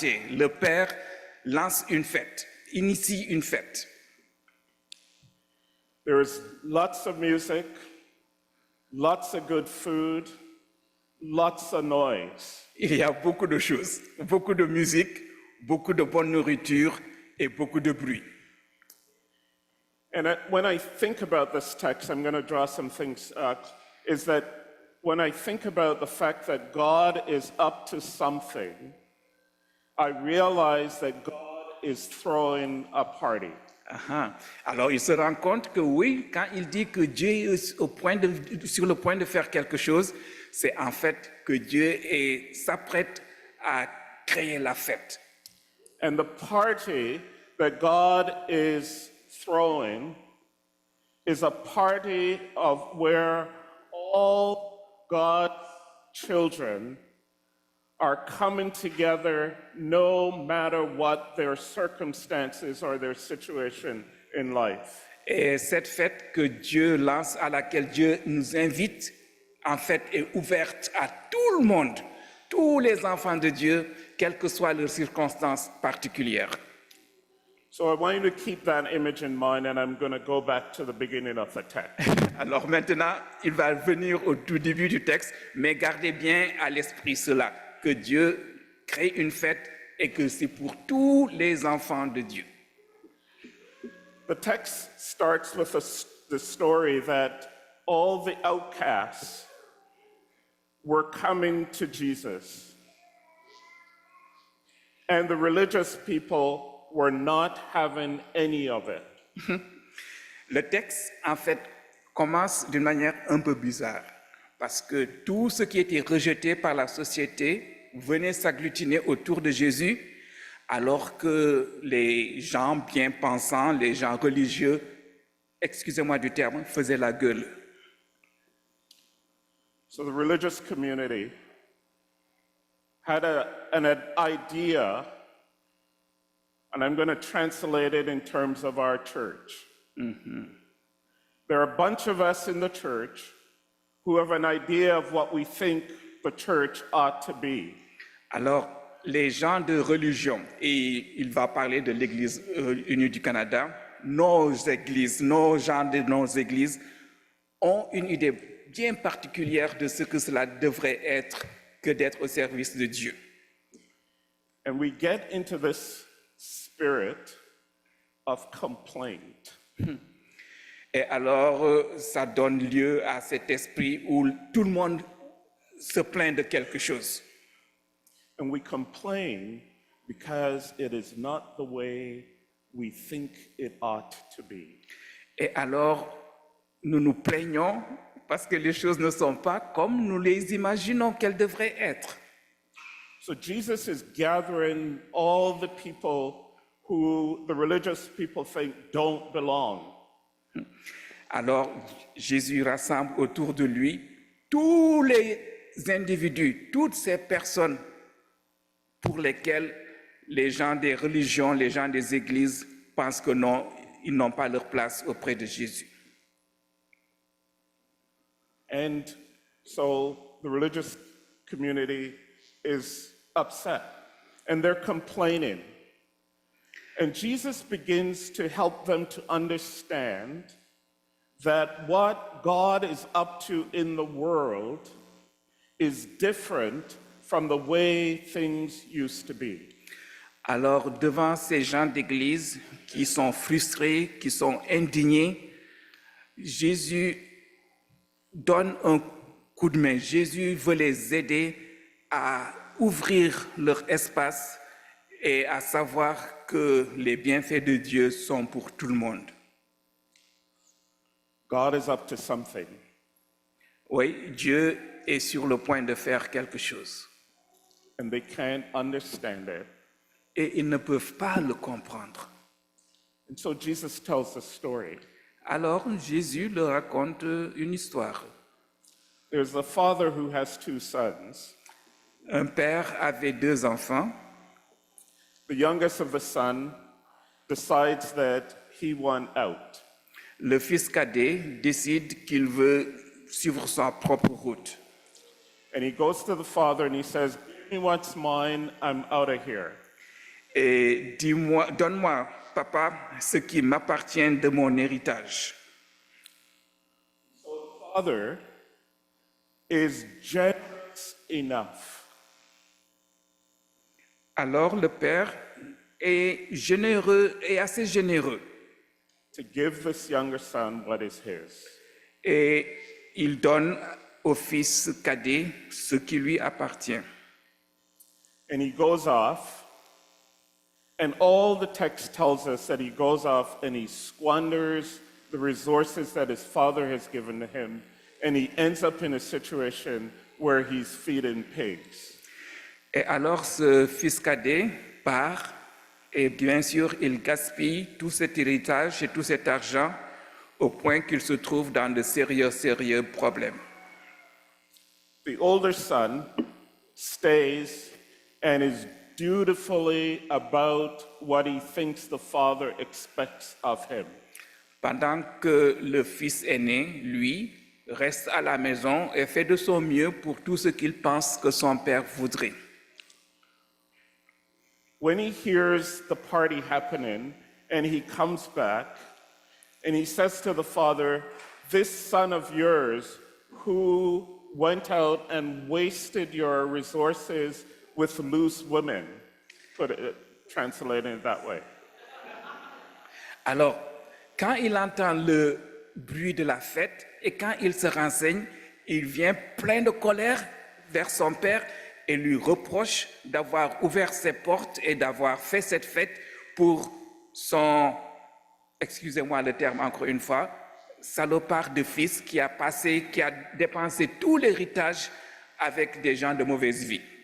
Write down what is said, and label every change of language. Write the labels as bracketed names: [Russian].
[French] Le père lance une fête, initie une fête. [English] There's lots of music, lots of good food, lots of noise. [French] Il y a beaucoup de choses, beaucoup de musique, beaucoup de bonne nourriture et beaucoup de bruit. [English] And when I think about this text, I'm going to draw some things, is that when I think about the fact that God is up to something, I realize that God is throwing a party. [French] Alors, il se rend compte que oui, quand il dit que Dieu est sur le point de faire quelque chose, c'est en fait que Dieu s'apprête à créer la fête. [English] And the party that God is throwing is a party of where all God's children are coming together no matter what their circumstances or their situation in life. [French] Et cette fête que Dieu lance, à laquelle Dieu nous invite, en fait, est ouverte à tout le monde, tous les enfants de Dieu, quelles que soient leurs circonstances particulières. [English] So I want you to keep that image in mind, and I'm going to go back to the beginning of the text. [French] Alors maintenant, il va venir au tout début du texte, mais gardez bien à l'esprit cela, que Dieu crée une fête et que c'est pour tous les enfants de Dieu. [English] The text starts with the story that all the outcasts were coming to Jesus, and the religious people were not having any of it. [French] Le texte, en fait, commence d'une manière un peu bizarre, parce que tout ce qui était rejeté par la société venait s'agglutiner autour de Jésus, alors que les gens bien pensants, les gens religieux, excusez-moi du terme, faisaient la gueule. [English] So the religious community had an idea, and I'm going to translate it in terms of our church. There are a bunch of us in the church who have an idea of what we think the church ought to be. [French] Alors, les gens de religion, et il va parler de l'Église unie du Canada, nos gens de nos églises, ont une idée bien particulière de ce que cela devrait être que d'être au service de Dieu. [English] And we get into this spirit of complaint. [French] Et alors, ça donne lieu à cet esprit où tout le monde se plaint de quelque chose. [English] And we complain because it is not the way we think it ought to be. [French] Et alors, nous nous plaignons parce que les choses ne sont pas comme nous les imaginons qu'elles devraient être. [English] So Jesus is gathering all the people who the religious people think don't belong. [French] Alors, Jésus rassemble autour de lui tous les individus, toutes ces personnes pour lesquelles les gens des religions, les gens des églises pensent que non, ils n'ont pas leur place auprès de Jésus. [English] And so the religious community is upset and they're complaining. And Jesus begins to help them to understand that what God is up to in the world is different from the way things used to be. [French] Alors, devant ces gens d'église qui sont frustrés, qui sont indignés, Jésus donne un coup de main. Jésus veut les aider à ouvrir leur espace et à savoir que les bienfaits de Dieu sont pour tout le monde. [English] God is up to something. [French] Oui, Dieu est sur le point de faire quelque chose. [English] And they can't understand it. [French] Et ils ne peuvent pas le comprendre. [English] And so Jesus tells the story. [French] Alors Jésus leur raconte une histoire. [English] There's a father who has two sons. [French] Un père avait deux enfants. [English] The youngest of the son decides that he wants out. [French] Le fils cadet décide qu'il veut suivre sa propre route. [English] And he goes to the father and he says, "Give me what's mine, I'm out of here." [French] Et dis-moi, donne-moi, papa, ce qui m'appartient de mon héritage. [English] So the father is generous enough [French] Alors le père est généreux et assez généreux. [English] to give this younger son what is his. [French] Et il donne au fils cadet ce qui lui appartient. [English] And he goes off, and all the text tells us that he goes off and he squanders the resources that his father has given to him, and he ends up in a situation where he's feeding pigs. [French] Et alors ce fils cadet part et bien sûr il gaspille tout cet héritage et tout cet argent au point qu'il se trouve dans de sérieux problèmes. [English] The older son stays and is dutifully about what he thinks the father expects of him. [French] Pendant que le fils aîné, lui, reste à la maison et fait de son mieux pour tout ce qu'il pense que son père voudrait. [English] When he hears the party happening and he comes back and he says to the father, "This son of yours who went out and wasted your resources with loose women," translating it that way. [French] Alors, quand il entend le bruit de la fête et quand il se renseigne, il vient plein de colère vers son père et lui reproche d'avoir ouvert ses portes et d'avoir fait cette fête pour son, excusez-moi le terme encore une fois, salopard de fils qui a dépensé tout l'héritage avec des gens de mauvaise vie.